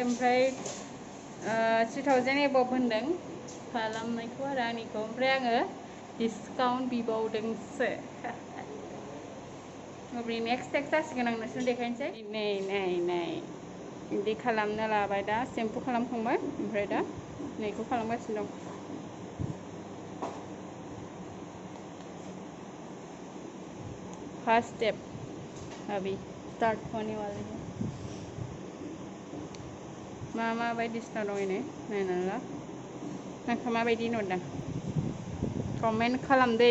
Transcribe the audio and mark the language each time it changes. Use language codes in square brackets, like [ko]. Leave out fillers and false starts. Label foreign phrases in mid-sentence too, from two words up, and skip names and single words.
[brx] ओमफ्राय 3000 एबभ होनदों खालामनायखौ आरो आंनिखौ. ओमफ्राय आङो डिसकाउन्ट बिबावदोंसो. अब्ला नेक्स्ट जासिगोन आं नोंसोरनो देखायनोसै. नै बिदि खालामनो लाबाय. दा सेम्पु खालामखांबाय. ओमफ्राय दा नैखौ खालामगासिनो दं. [en] first step [hi] अभी स्टार्ट होने वाली है. [brx] मा बायदिसिना दं नै नायनानै ला. आंखौ माबायदि नुदों? कमेन्ट खालाम दै.